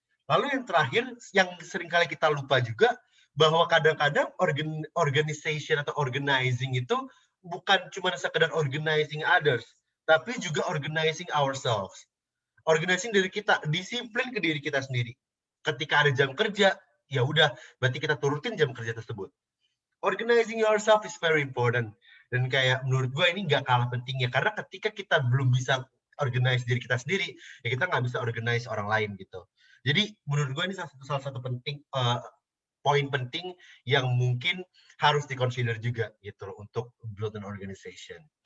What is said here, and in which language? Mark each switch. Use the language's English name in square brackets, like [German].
[Indonesian] Lalu yang terakhir, yang seringkali kita lupa juga, bahwa kadang-kadang organization atau organizing itu bukan cuma sekedar organizing others, tapi juga organizing ourselves. Organizing diri kita, disiplin ke diri kita sendiri. Ketika ada jam kerja, ya udah, berarti kita turutin jam kerja tersebut. [English] Organizing yourself is very important. [Indonesian] Dan kayak menurut gue ini nggak kalah pentingnya, karena ketika kita belum bisa organize diri kita sendiri, ya kita nggak bisa organize orang lain gitu. Jadi menurut gue ini salah satu penting, poin penting yang mungkin harus diconsider juga gitu loh, untuk [English] build an organization.